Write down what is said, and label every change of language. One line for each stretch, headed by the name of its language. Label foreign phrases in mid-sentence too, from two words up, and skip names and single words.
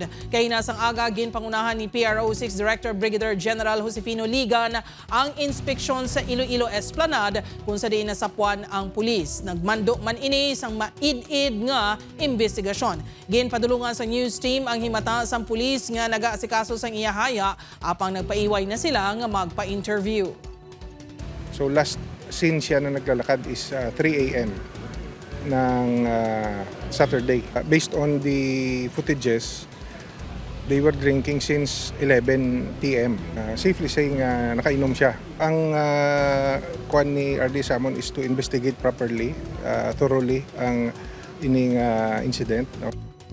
Hiligaynon: Kay nasang aga ginpangunahan ni PRO 6 Director Brigadier General Josefino Ligan ang inspeksyon sa Iloilo Esplanade kung sa diin nasapwan ang pulis. Nagmando man ini sang maid-id nga imbestigasyon. Ginpadulungan sa
English: news team
Hiligaynon: ang himata sang pulis nga nagaasikaso sang iyahaya apang nagpaiway na sila nga magpa-interview.
English: So last scene
Filipino: siya na naglalakad
English: is 3 a.m. ng Saturday. Based on the footages, they were drinking since 11 p.m. Safely saying
Hiligaynon: nakainom siya. Ang kuan ni
English: RD Samon is to investigate properly, thoroughly
Hiligaynon: ang ining
English: incident.